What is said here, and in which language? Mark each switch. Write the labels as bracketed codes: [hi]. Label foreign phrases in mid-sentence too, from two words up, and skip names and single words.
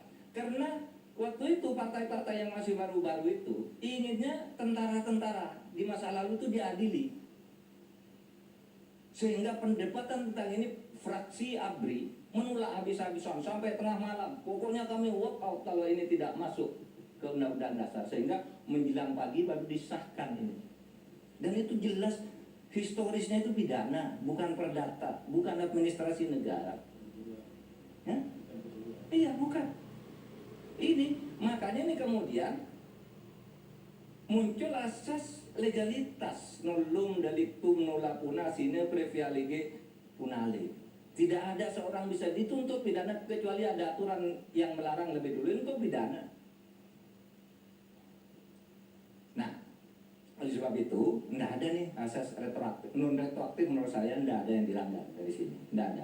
[id] Karena waktu itu partai-partai yang masih baru-baru itu inginnya tentara-tentara di masa lalu itu diadili. Sehingga pendebatan tentang ini fraksi ABRI menolak habis-habisan sampai tengah malam. Pokoknya kami [en] walk out [id] kalau ini tidak masuk ke Undang-Undang Dasar. Sehingga menjelang pagi baru disahkan ini. Dan itu jelas historisnya itu pidana, bukan perdata, bukan administrasi negara. Ya? Iya, bukan. Ini, makanya ini kemudian muncul asas legalitas [la] nullum delictum nulla puna sine previa lege punale. [id] Tidak ada seorang bisa dituntut pidana kecuali ada aturan yang melarang lebih dulu untuk pidana. Nah, oleh sebab itu, tidak ada nih asas retroaktif. Non retroaktif menurut saya tidak ada yang dilanggar dari sini. Tidak ada.